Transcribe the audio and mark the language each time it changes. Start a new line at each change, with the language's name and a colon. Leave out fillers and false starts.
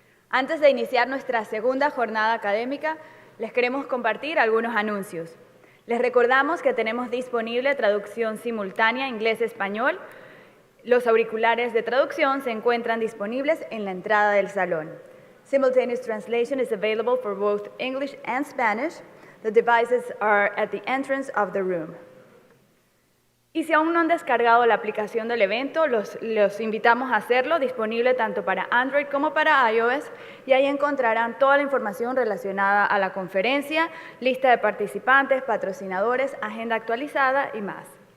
Spanish: Antes de iniciar nuestra segunda jornada académica, les queremos compartir algunos anuncios. Les recordamos que tenemos disponible traducción simultánea inglés-español. Los auriculares de traducción se encuentran disponibles en la entrada del salón.
English: Simultaneous translation is available for both English and Spanish. The devices are at the entrance of the room.
Spanish: Y si aún no han descargado la aplicación del evento, los invitamos a hacerlo, disponible tanto para Android como para iOS, y ahí encontrarán toda la información relacionada a la conferencia, lista de participantes, patrocinadores, agenda actualizada y más.